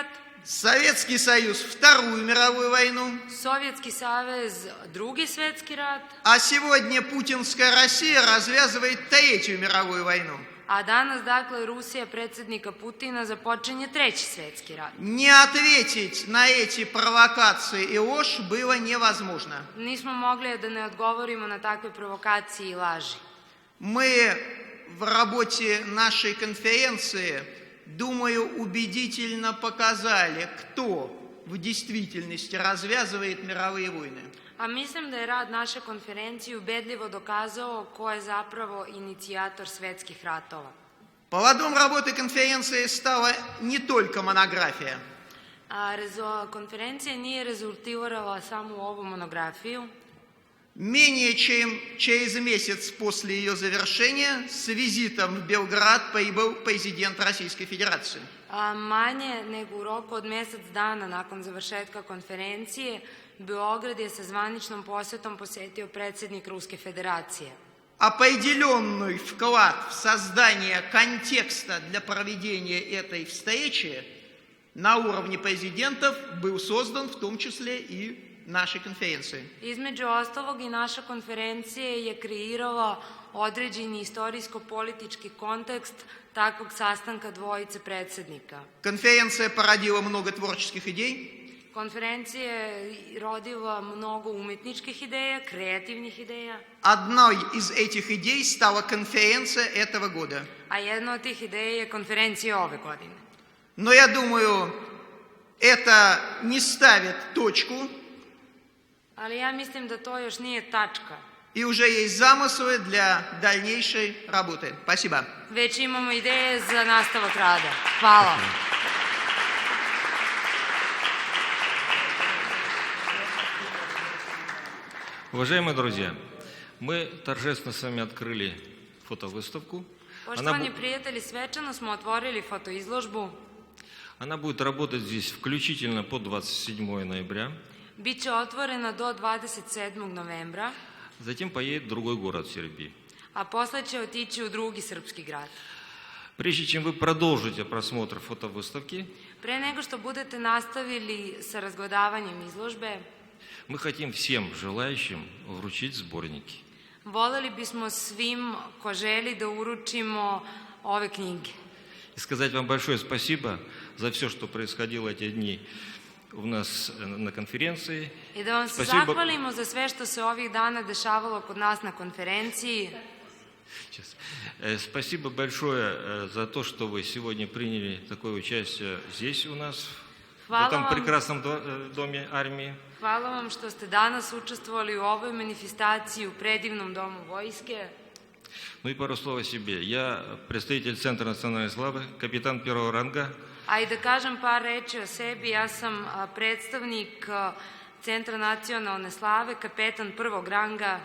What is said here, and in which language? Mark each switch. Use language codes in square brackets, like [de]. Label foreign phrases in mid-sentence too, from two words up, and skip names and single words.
[ru] Советский Союз Вторую мировую войну, [sr] Sovjetski savez Drugi svjetski rat, [ru] а сегодня путинская Россия развязывает Третью мировую войну. [sr] a danas, dakle, Rusija predsjednika Putina započinje Treći svjetski rat. [ru] Не ответить на эти провокации и ложь было невозможно. [sr] Nismo mogli da ne odgovorimo na takve provokacije i laži. [ru] Мы в работе нашей конференции, думаю, убедительно показали, кто в действительности развязывает мировые войны. [sr] A mislim da je rad naše konferencije ubedljivo dokazao ko je zapravo inicijator svetskih ratova. [ru] Поводом работы конференции стала не только монография. [sr] Konferencija nije rezultirala samo u ovu monografiju. [ru] Менее чем через месяц после ее завершения с визитом в Белград прибыл президент Российской Федерации. [sr] Manje nego u roku od mjesec dana nakon završetka konferencije, Beograd je sa zvaničnom posjetom posjetio predsjednik Ruske federacije. [ru] Определенный вклад в создание контекста для проведения этой встречи на уровне президентов был создан в том числе и нашей конференции. [sr] Između ostalog i naša konferencija je kreirala određeni istorijsko-politički kontekst takvog sastanka dvojice predsjednika. [ru] Конференция породила много творческих идей. [sr] Konferencija je rodila mnogo umetničkih ideja, kreativnih ideja. [ru] Одной из этих идей стала конференция этого года. [sr] A jedna od tih ideja je konferencija ove godine. [ru] Но я думаю, это не ставит точку. [sr] Ali ja mislim da to još nije tačka. [ru] И уже есть замыслы для дальнейшей работы. Спасибо. [sr] Već imamo ideje za nastavak rada. Hvala. [ru] Уважаемые друзья, мы торжественно с вами открыли фотовыставку. [sr] Poštovani prijatelji, svečano smo otvorili fotoizložbu. [ru] Она будет работать здесь включительно по 27 ноября. [sr] Biće otvorena do 27. novembra, [ru] Затем поедет в другой город Сербии. [sr] a posle će otići u drugi srpski grad. [ru] Прежде чем вы продолжите просмотр фотовыставки, [sr] Pre nego što budete nastavili sa razgledavanjem izložbe, [ru] мы хотим всем желающим вручить сборники. [sr] voleli bismo svim ko želi da uručimo ove knjige. [ru] И сказать вам большое спасибо за все, что происходило эти дни у нас на конференции. [sr] I da vam se zahvalimo za sve što se ovih dana dešavalo kod nas na konferenciji. [ru] Сейчас. Спасибо большое за то, что вы сегодня приняли такое участие здесь у нас, в этом прекрасном доме армии. [sr] Hvala vam što ste danas učestvovali u ovoj manifestaciji u predivnom domu vojske. [ru] Ну и пару слов о себе. Я представитель Центра национальной славы, капитан первого ранга. [sr] A i da kažem par reči o sebi, ja sam predstavnik Centra nacionalne slave, kapetan prvog ranga,